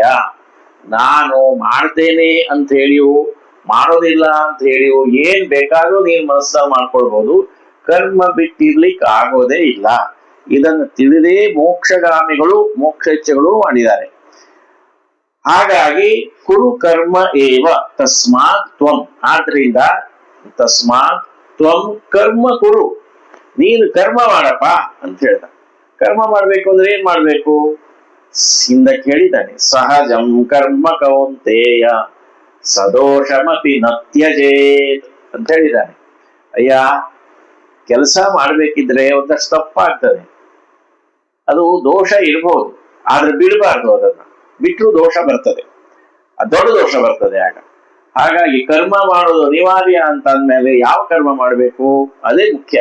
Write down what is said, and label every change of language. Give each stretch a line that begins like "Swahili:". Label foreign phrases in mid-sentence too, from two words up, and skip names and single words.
Kannada: ನಾನು ಮಾಡ್ತೇನೆ ಅಂತ ಹೇಳಿಯು ಮಾಡೋದಿಲ್ಲ ಅಂತ ಹೇಳಿಯು ಏನ್ ಬೇಕಾದ್ರೂ ನೀನ್ ಮನಸ್ಸಲ್ಲಿ ಮಾಡ್ಕೊಳ್ಬಹುದು, ಕರ್ಮ ಬಿಟ್ಟಿರ್ಲಿಕ್ಕೆ ಆಗೋದೇ ಇಲ್ಲ. ಇದನ್ನು ತಿಳಿದೇ ಮೋಕ್ಷಗಾಮಿಗಳು ಮೋಕ್ಷೇಚ್ಛೆಗಳು ಮಾಡಿದ್ದಾರೆ.
Sanskrit: ಹಾಗಾಗಿ ಕುರು ಕರ್ಮ ಏವ ತಸ್ಮಾತ್ ತ್ವಂ, ಆದ್ರಿಂದ ತಸ್ಮಾತ್ ತ್ವಂ ಕರ್ಮ ಕುರು,
Kannada: ನೀನು ಕರ್ಮ ಮಾಡಪ್ಪ ಅಂತ ಹೇಳ್ದ. ಕರ್ಮ ಮಾಡ್ಬೇಕು ಅಂದ್ರೆ ಏನ್ ಮಾಡ್ಬೇಕು? ಹಿಂದ ಕೇಳಿದ್ದಾನೆ,
Sanskrit: ಸಹಜಂ ಕರ್ಮ ಕೌಂತೇಯ ಸದೋಷಮಪಿ ನ ತ್ಯಜೇತ್
Kannada: ಅಂತ ಹೇಳಿದ್ದಾನೆ. ಅಯ್ಯ, ಕೆಲಸ ಮಾಡ್ಬೇಕಿದ್ರೆ ಒಂದಷ್ಟು ತಪ್ಪಾಗ್ತದೆ, ಅದು ದೋಷ ಇರ್ಬೋದು, ಆದ್ರೆ ಬಿಡಬಾರ್ದು. ಅದನ್ನ ಬಿಟ್ಟರು ದೋಷ ಬರ್ತದೆ, ದೊಡ್ಡ ದೋಷ ಬರ್ತದೆ ಆಗ. ಹಾಗಾಗಿ ಕರ್ಮ ಮಾಡೋದು ಅನಿವಾರ್ಯ ಅಂತ ಅಂದ್ಮೇಲೆ ಯಾವ ಕರ್ಮ ಮಾಡಬೇಕು ಅದೇ ಮುಖ್ಯ.